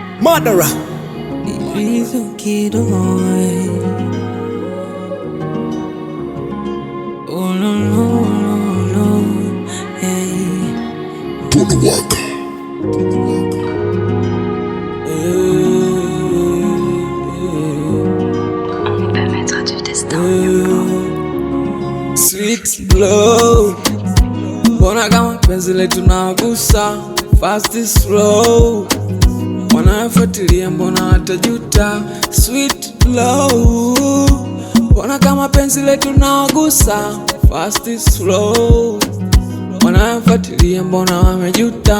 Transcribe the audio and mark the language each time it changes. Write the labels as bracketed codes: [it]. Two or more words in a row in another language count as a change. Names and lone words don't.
[en] murderer. [sw] Ilivyo kidoi. [en] Oh no no no no, hey. [sw] Tunawaka. [fr] On peut mettre du destin. [en] Sweet glow, [sw] mbona kama penzi letu nagusa [en] fast slow, [sw] wanafuatilia mbona watajuta. [en] Sweet glow, [sw] mbona kama penzi letu nagusa [en] fast slow, [sw] wanafuatilia mbona wamejuta.